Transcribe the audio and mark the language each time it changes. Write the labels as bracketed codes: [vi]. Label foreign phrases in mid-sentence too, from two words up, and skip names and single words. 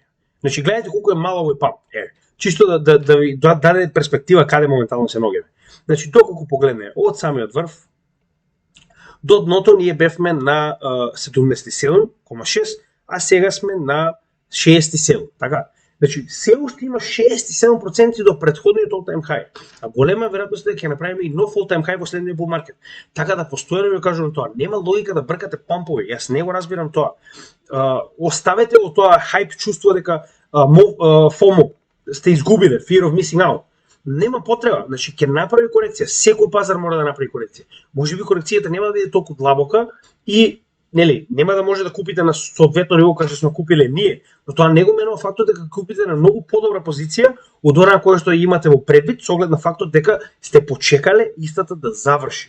[mk] Значи гледате колку е мал овој памп. Чисто да ви даде перспектива каде моментално се наоѓаме. Значи доколку погледнеме од самиот врв до дното ние бевме на 77,6, а сега сме на 67, така? Значи, се уште има 67% до предходниот [en] all-time high, [mk] а голема веројатност е дека ќе направиме и нов [en] all-time high [mk] во следниот [en] bull market. [mk] Така да постојано ви кажувам тоа, нема логика да бркате пампови, јас не го разбирам тоа. Оставете го тоа хайп чувство дека FOMO сте изгубиле, [en] fear of missing out. [mk] Нема потреба, значи ќе направи корекција, секој пазар мора да направи корекција. Можеби корекцијата нема да биде толку длабока и нема да може да купите на соодветно ниво кога сме купиле ние, но тоа не го менува фактот дека купите на многу подобра позиција од онаа која што имате во предвид со оглед на фактот дека сте почекале истата да заврши.